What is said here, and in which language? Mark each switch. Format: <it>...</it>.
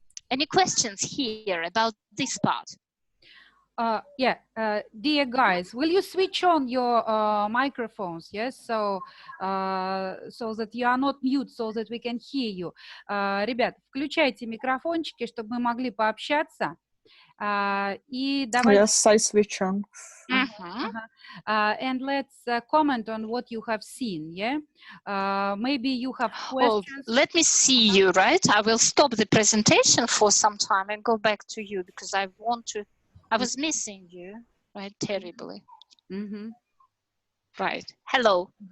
<en>Any questions here about this part? Dear guys, will you switch on your microphones? Yes, so that you are not mute, so that we can hear you.</en> <ru>Ребят, включайте микрофончики, чтобы мы могли пообщаться. И давайте...</ru> <en>Yes, I switch on. And let's comment on what you have seen. Yeah, maybe you have questions. Oh, let me see you, right? I will stop the presentation for some time and go back to you because I want to. I was missing you, right? Terribly. Right. Hello.</en>